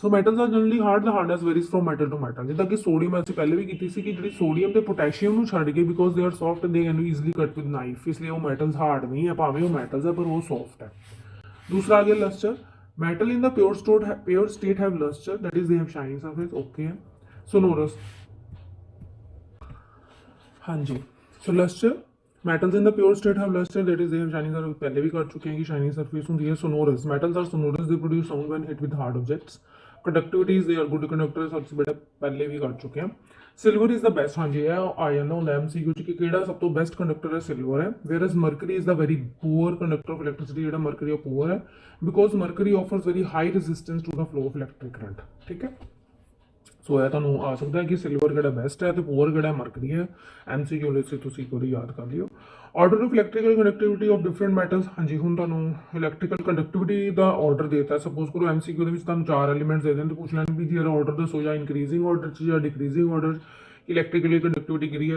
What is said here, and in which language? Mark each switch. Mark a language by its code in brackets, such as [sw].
[pa] So [en] Metals are generally hard, the hardness varies from metal to metal. [pa] ਜਿੱਦਾਂ ਕਿ sodium ਅਸੀਂ ਪਹਿਲੇ ਵੀ ਕੀਤੀ ਸੀ ਕਿ ਜਿਹੜੀ ਸੋਡੀਅਮ ਤੇ ਪੋਟੈਸ਼ੀਅਮ ਨੂੰ ਛੱਡ ਕੇ [en] because they are soft they can be easily cut with knife, [pa] ਇਸ ਲਈ ਉਹ ਮੈਟਲਸ ਹਾਰਡ ਨਹੀਂ ਹੈ, ਭਾਵੇਂ ਉਹ ਮੈਟਲਸ ਹੈ ਪਰ ਉਹ ਸੌਫਟ ਹੈ। ਦੂਸਰਾ ਆ ਗਿਆ ਲਸਟਰ। [en] Metal in the pure state have lustre, that is they have shining surface. [pa] Okay ਹੈ। ਸੋਨੋਰਸ, ਹਾਂਜੀ। [en] So lustre, metals in the pure state have luster, that is they have shining surface। [hi] पहले भी कर चुके हैं कि shining surface होती है। [en] sonorous, metals are sonorous, they produce sound when hit with hard objects। conductivity is they are good conductors, [hi] सबसे बड़ा पहले भी कर चुके हैं। [en] silver is the best, [hi] हाँ जी ये आ जाता [pa] ਹੁੰਦਾ MCQ ਚ ਕਿ ਕਿਹੜਾ ਸਭ ਤੋਂ ਬੈਸਟ ਕੰਡਕਟਰ ਹੈ, ਸਿਲਵਰ ਹੈ। [en] whereas mercury is the very poor conductor of electricity, [pa] ਜਿਹੜਾ mercury ਉਹ poor ਹੈ [en] because mercury offers very high resistance to the flow of electric current। [pa] ਠੀਕ ਹੈ, ਸੋ ਇਹ ਤੁਹਾਨੂੰ ਆ ਸਕਦਾ ਹੈ ਕਿ ਸਿਲਵਰ ਕਿਹੜਾ ਬੈਸਟ ਹੈ ਤੇ ਪੂਅਰ ਕਿਹੜਾ ਮਰਕਰੀ ਹੈ। MCQ ਲਈ ਤੁਸੀਂ ਇੱਕ ਵਾਰੀ ਯਾਦ ਕਰ ਲਿਓ। [en] order of electrical conductivity of different metals, [pa] ਹਾਂਜੀ ਹੁਣ ਤੁਹਾਨੂੰ ਇਲੈਕਟ੍ਰੀਕਲ ਕੰਡਕਟਿਵਿਟੀ ਦਾ ਆਰਡਰ ਦੇਤਾ। ਸਪੋਜ਼ ਕਰੋ MCQ ਦੇ ਵਿੱਚ ਤੁਹਾਨੂੰ 4 ਐਲੀਮੈਂਟਸ ਦੇ ਦੇਣ ਤੇ ਪੁੱਛ ਲੈਣ ਵੀ ਜੀ ਇਹਦਾ ਆਰਡਰ ਦੱਸੋ, ਜਾਂ ਇਨਕਰੀਜ਼ਿੰਗ ਆਰਡਰ 'ਚ ਜਾਂ ਡਿਕਰੀਜ਼ਿੰਗ ਆਰਡਰ ਇਲੈਕਟ੍ਰੀਕਲੀ ਕੰਡਕਟਿਵਿਟੀ ਕਿਹੜੀ ਹੈ।